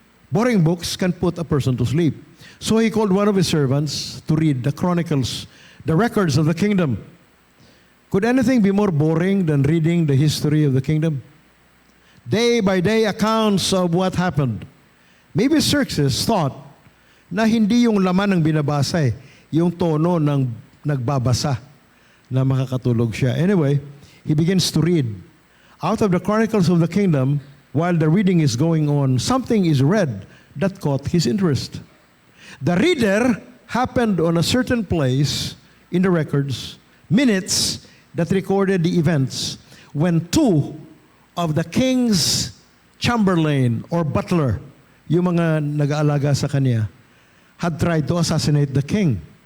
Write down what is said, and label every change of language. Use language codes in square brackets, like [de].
[en] Boring books can put a person to sleep. So he called one of his servants to read the chronicles, the records of the kingdom. Could anything be more boring than reading the history of the kingdom? Day by day accounts of what happened. Maybe Xerxes thought [tl] na hindi yung laman ng binabasa yung tono ng nagbabasa na makakatulog siya. [en] Anyway, he begins to read. Out of the chronicles of the kingdom, while the reading is going on, something is read that caught his interest. The reader happened on a certain place in the records, minutes that recorded the events when two of the king's chamberlain or butler, [tl] yung mga nag-aalaga sa kanya, [en] had tried to assassinate the king.